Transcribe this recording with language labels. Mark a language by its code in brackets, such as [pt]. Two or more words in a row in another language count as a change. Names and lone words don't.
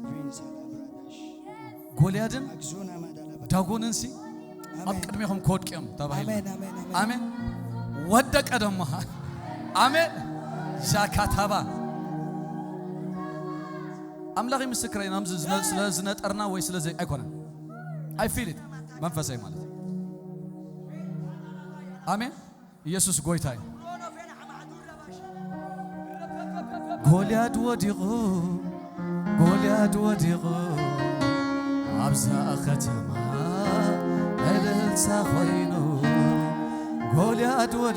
[ti] ጎልያድን ዳጎንን ሲ ኣብ ቅድሚኹም ክወድቅዮም ተባሂሉ ኣሜን ወደቀ ደሞ ኣሜን ሻካታባ ኣምላኽ ምስክረይ ናምዚ ስለዝነጠርና ወይ ስለዘይ ኣይኮነን [en] I feel it [ti] መንፈሳይ ማለት አሜን ኢየሱስ ጎይታይ ጎልያድ ወዲቑ ኣብዛ ከተማ እልልታ ኮይኑ ጎልያድ